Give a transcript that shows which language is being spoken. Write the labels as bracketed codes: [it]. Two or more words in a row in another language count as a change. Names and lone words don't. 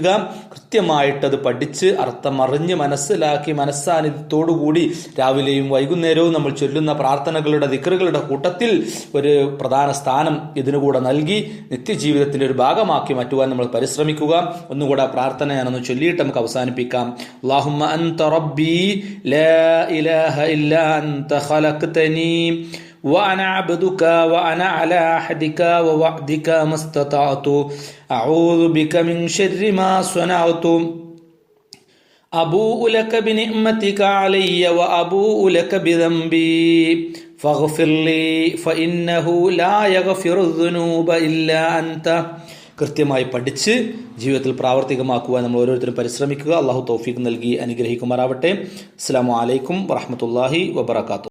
[ml] കൃത്യമായിട്ടത് പഠിച്ച് അർത്ഥമറിഞ്ഞ് മനസ്സിലാക്കി മനസ്സാന്നിധ്യത്തോടുകൂടി രാവിലെയും വൈകുന്നേരവും നമ്മൾ ചൊല്ലുന്ന പ്രാർത്ഥനകളുടെ ദിക്റുകളുടെ കൂട്ടത്തിൽ ഒരു പ്രധാന സ്ഥാനം ഇതിനുകൂടെ നൽകി നിത്യജീവിതത്തിൻ്റെ ഒരു ഭാഗമാക്കി മാറ്റുവാൻ നമ്മൾ പരിശ്രമിക്കുക. ഒന്നുകൂടെ പ്രാർത്ഥന ഞാനൊന്ന് ചൊല്ലിയിട്ട് നമുക്ക് അവസാനിപ്പിക്കാം. [ar] اللهم أنت ربي لا إله إلا أنت خلقتني وأنا عبدك وأنا على عهدك ووعدك ما استطعت أعوذ بك من شر ما صنعت أبوء لك بنعمتك علي وأبوء لك بذنبي فاغفر لي فإنه لا يغفر الذنوب إلا أنت. [ml] കൃത്യമായി പഠിച്ച് ജീവിതത്തിൽ പ്രാവർത്തികമാക്കുവാൻ നമ്മൾ ഓരോരുത്തരും പരിശ്രമിക്കുക. അള്ളാഹു തൗഫീഖ് നൽകി അനുഗ്രഹിക്കുമാറാവട്ടെ. [ar] السلام عليكم ورحمة الله وبركاته.